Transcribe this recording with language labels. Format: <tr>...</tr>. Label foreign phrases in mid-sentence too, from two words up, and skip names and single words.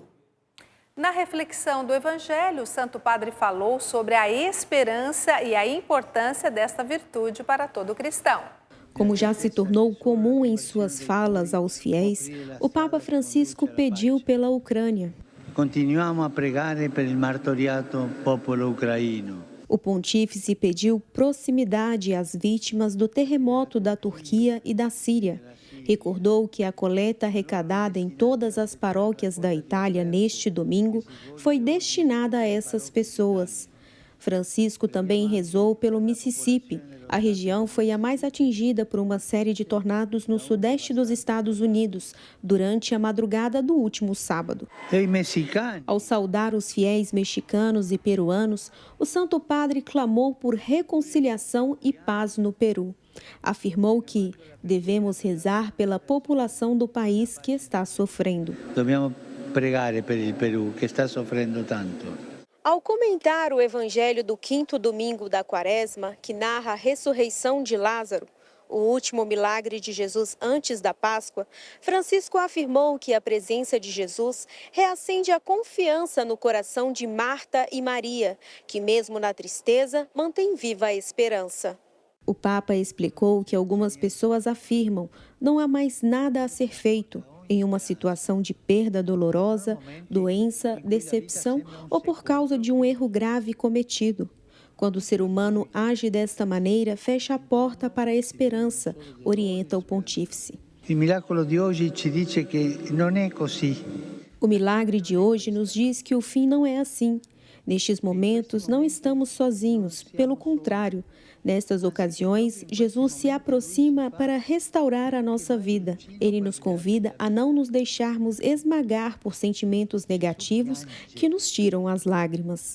<pt>Na reflexão do Evangelho, o Santo Padre falou sobre a esperança e a importância desta virtude para todo cristão. Como já se tornou comum em suas falas aos fiéis, o Papa Francisco pediu pela Ucrânia.</pt> <it>Continuiamo a pregare per il martoriato popolo ucraino.</it> <pt>O pontífice pediu proximidade às vítimas do terremoto da Turquia e da Síria. Recordou que a coleta arrecadada em todas as paróquias da Itália neste domingo foi destinada a essas pessoas. Francisco também rezou pelo Mississippi. A região foi a mais atingida por uma série de tornados no sudeste dos Estados Unidos, durante a madrugada do último sábado. Ao saudar os fiéis mexicanos e peruanos, o Santo Padre clamou por reconciliação e paz no Peru. Afirmou que devemos rezar pela população do país que está sofrendo.</pt> <it>Dobbiamo pregare per il Perù, che sta soffrendo tanto.</it> <pt>Ao comentar o evangelho do quinto domingo da Quaresma, que narra a ressurreição de Lázaro, o último milagre de Jesus antes da Páscoa, Francisco afirmou que a presença de Jesus reacende a confiança no coração de Marta e Maria, que mesmo na tristeza mantém viva a esperança. O Papa explicou que algumas pessoas afirmam não há mais nada a ser feito em uma situação de perda dolorosa, doença, decepção ou por causa de um erro grave cometido. Quando o ser humano age desta maneira, fecha a porta para a esperança, orienta o pontífice.</pt> <it>Il miracolo di oggi ci dice che non è così.</it> <pt>O milagre de hoje nos diz que o fim não é assim. Nestes momentos, não estamos sozinhos, pelo contrário. Nestas ocasiões, Jesus se aproxima para restaurar a nossa vida. Ele nos convida a não nos deixarmos esmagar por sentimentos negativos que nos tiram as lágrimas.</pt>